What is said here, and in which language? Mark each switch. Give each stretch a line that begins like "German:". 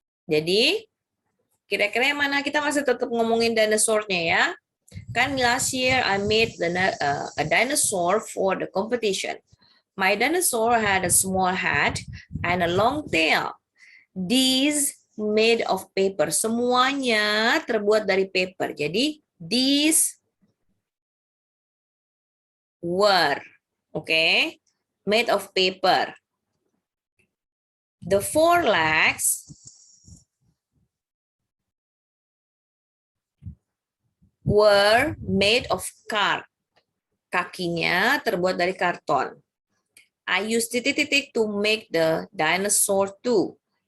Indonesian: Jadi, kira-kira yang mana? Kita masih tetap ngomongin dinosaurnya ya.
English: Kan last year I made a dinosaur for the competition. My dinosaur had a small head and a long tail. These made of paper.
Indonesian: Semuanya terbuat dari paper.
English: Jadi these were, okay, made of paper. The 4 legs were made of card.
Indonesian: Kakinya terbuat dari karton.
English: I used to make the dinosaur too.